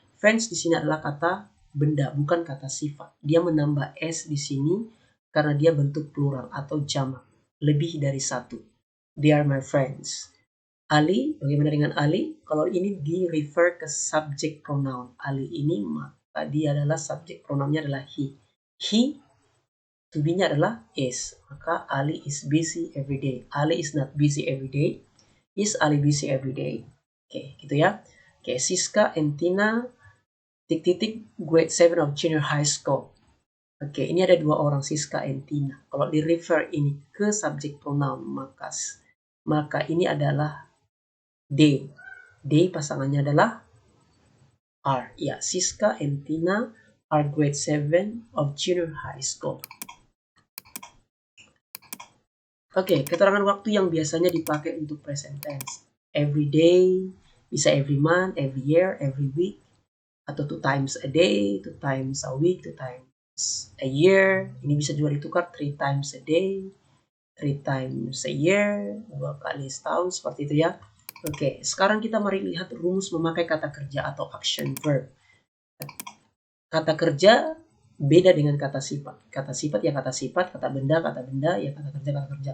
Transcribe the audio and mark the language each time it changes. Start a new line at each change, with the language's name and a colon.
Indonesian: Friends di sini adalah kata benda, bukan kata sifat. Dia menambah s di sini karena dia bentuk plural atau jamak. Lebih dari satu.
English: They are my friends. Ali,
Indonesian: bagaimana dengan Ali? Kalau ini di refer ke subject pronoun. Ali ini maka dia adalah subject pronounnya adalah he. He, to be-nya adalah is. Maka
English: Ali is busy every day. Ali is not busy every day. Is Ali busy every day?
Indonesian: Oke, gitu ya. Oke,
English: Siska and Tina,
Indonesian: titik-titik
English: grade 7 of junior high school.
Indonesian: Oke, ini ada dua orang, Siska and Tina. Kalau di refer ini ke subject pronoun, maka ini adalah they. They pasangannya adalah are. Ya,
English: Siska and Tina are grade 7 of junior high school.
Indonesian: Oke, keterangan waktu yang biasanya dipakai untuk present tense.
English: Every day,
Indonesian: bisa
English: every month, every year, every week.
Indonesian: Atau
English: 2 times a day, 2 times a week, 2 times a year.
Indonesian: Ini bisa juga ditukar
English: 3 times a day, 3 times a year,
Indonesian: 2 kali setahun, seperti itu ya. Oke, sekarang kita mari lihat rumus memakai kata kerja atau action verb. Kata kerja beda dengan kata sifat. Kata sifat ya kata sifat, kata benda ya kata kerja, kata kerja.